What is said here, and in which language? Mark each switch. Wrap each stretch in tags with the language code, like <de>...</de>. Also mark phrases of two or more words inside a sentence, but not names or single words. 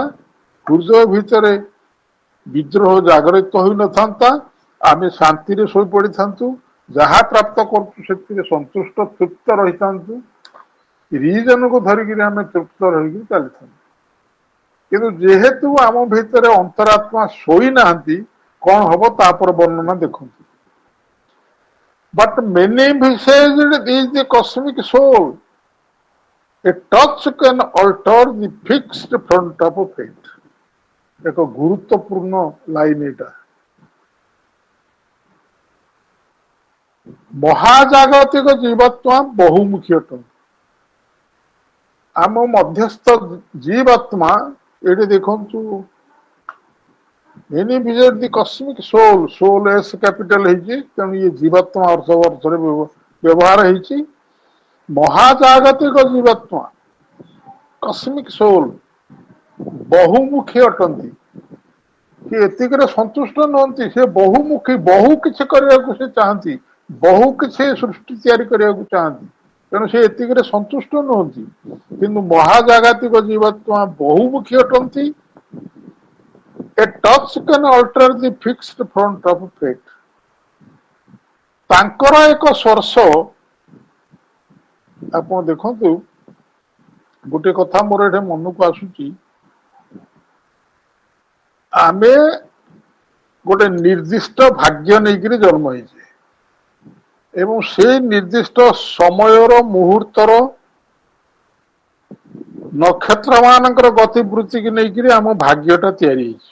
<or>ହୃଦୟ ଭିତରେ ବିଦ୍ରୋହ ଜାଗରିତ ହୋଇନଥାନ୍ତା, ଆମେ ଶାନ୍ତିରେ ଶୋଇ ପଡିଥାନ୍ତୁ, ଯାହା ପ୍ରାପ୍ତ କରୁଛୁ ସେଥିରେ ସନ୍ତୁଷ୍ଟ ତୃପ୍ତ ରହିଥାନ୍ତୁ, ରିଜନକୁ ଧରିକିରି ଆମେ ତୃପ୍ତ ରହିକି ଚାଲିଥାନ୍ତୁ। କିନ୍ତୁ ଯେହେତୁ ଆମ ଭିତରେ ଅନ୍ତରାତ୍ମା ଶୋଇନାହାନ୍ତି, କଣ ହବ ତାପରେ ବର୍ଣ୍ଣନା ଦେଖନ୍ତୁ।</or> <en>But many visaged is the cosmic soul. A touch can alter the fixed front of fate.</en> <or>ଏକ ଗୁରୁତ୍ୱପୂର୍ଣ୍ଣ ଲାଇନ ଏଇଟା। ମହାଜାଗତିକ ଜୀବାତ୍ମା ବହୁମୁଖୀ ଅଟନ୍ତି। ଆମ ମଧ୍ୟସ୍ଥ ଜୀବାତ୍ମା ଏଠି ଦେଖନ୍ତୁ,</or> <en>many visit the cosmic soul, soul S capital</en> <or>ହେଇଛି, ତେଣୁ ଇଏ ଜୀବାତ୍ମା ଅର୍ଥରେ ବ୍ୟବହାର ହେଇଛି। ମହାଜାଗତିକ ଜୀବାତ୍ମା</or> <en>cosmic soul</en> <or>ବହୁମୁଖୀ ଅଟନ୍ତି। ସେ ଏତିକିରେ ସନ୍ତୁଷ୍ଟ ନୁହନ୍ତି, ସେ ବହୁମୁଖୀ, ବହୁ କିଛି କରିବାକୁ ସେ ଚାହାନ୍ତି, ବହୁ କିଛି ସୃଷ୍ଟି ତିଆରି କରିବାକୁ ଚାହାନ୍ତି। ତେଣୁ ସେ ଏତିକିରେ ସନ୍ତୁଷ୍ଟ ନୁହନ୍ତି। କିନ୍ତୁ ମହାଜାଗତିକ ଜୀବାତ୍ମା ବହୁମୁଖୀ ଅଟନ୍ତି।</or> <en>A touch can alter the fixed front of fate.</en> <or>ତାଙ୍କର ଏକ ସ୍ପର୍ଶ, ଆପଣ ଦେଖନ୍ତୁ, ଗୋଟେ କଥା ମୋର ଏଠି ମନକୁ ଆସୁଛି, ଆମେ ଗୋଟେ ନିର୍ଦ୍ଦିଷ୍ଟ ଭାଗ୍ୟ ନେଇକରି ଜନ୍ମ ହେଇଛେ ଏବଂ ସେଇ ନିର୍ଦ୍ଦିଷ୍ଟ ସମୟର, ମୁହୂର୍ତ୍ତର, ନକ୍ଷତ୍ର ମାନଙ୍କର ଗତିବୃତ୍ତିକି ନେଇକରି ଆମ ଭାଗ୍ୟଟା ତିଆରି ହେଇଛି।</or>